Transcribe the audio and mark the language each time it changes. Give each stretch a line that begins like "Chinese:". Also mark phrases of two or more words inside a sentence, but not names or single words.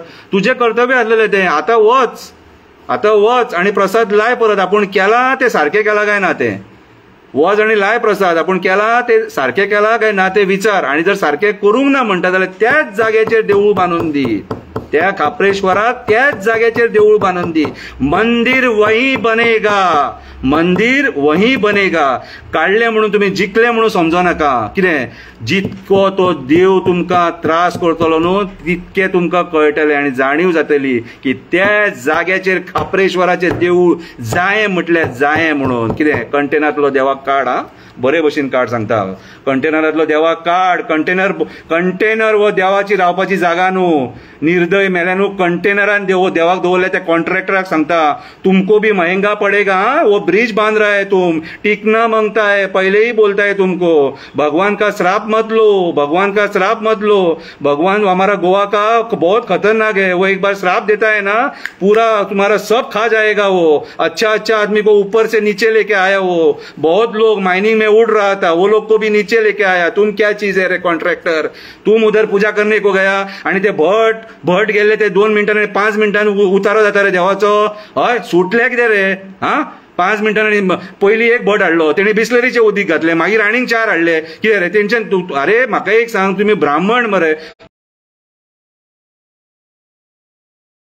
Konkani: तुजें कर्तव्य आसलेलें तें. आतां वच आनी प्रसाद लाय परत. आपूण केला तें सारकें केलां काय ना तें वच आनी लाय प्रसाद. आपूण केला ते सारकें केलां काय ना ते विचार. आनी जर सारकें करूंक ना म्हणटा जाल्यार त्याच जाग्याचेर देवूळ बांदून दी. त्या खापरेश्वराक त्याच जाग्याचेर देवूळ बांदून दी.
Hindi: मंदिर वही बनेगा.
Konkani: काडलें म्हणून तुमी जिखले म्हणून समजो नाका. कितें जितको तो देव तुमकां त्रास करतलो न्हू तितकें तुमकां कळटलें आनी जाणीव जातली की त्या जाग्याचेर खापरेश्वराचें देवूळ जायें म्हटल्यार जायें म्हणून. कितें कंटेनरांतलो देवाक काड. बरे भशेन काड सांगता. कंटेनरांतलो देवाक काड. कंटेनर वो देवाची रावपाची जागा न्हू. निर्दय मेल्यानू कंटेनरान देवाक दवरल्या त्या कॉन्ट्रॅक्टराक सांगता
Hindi: तुमको भी महंगा पडेगा. वो ब्रिज बांध रहा है तुम, टिकना मांगता है, पहले ही बोलता है तुमको. भगवान का श्राप मत लो. भगवान हमारा गोवा का बहुत खतरनाक है. वो एक बार श्राप देता है ना, पूरा तुम्हारा सब खा जाएगा. वो अच्छा आदमी को ऊपर से नीचे लेके आया. वो बहुत लोग माइनिंग में उड़ रहा था, वो लोग को भी नीचे लेके आया. तुम क्या चीज है रे कॉन्ट्रॅक्टर. तुम उधर पूजा करने को गया
Konkani: आणि ते भट गेले ते 2 मिनिटांनी 5 मिनिटांनी उतारो जाता रे देवाचो. हय सुटले कितें रे. 5 मिनिटांनी पयलीं एक भट हाडलो, तेणी बिस्लरीचे उदीक घातले, मागीर आनीक 4 हाडले. कितें रे तेंच्यान. अरे म्हाका एक सांग, तुमी ब्राह्मण मरे.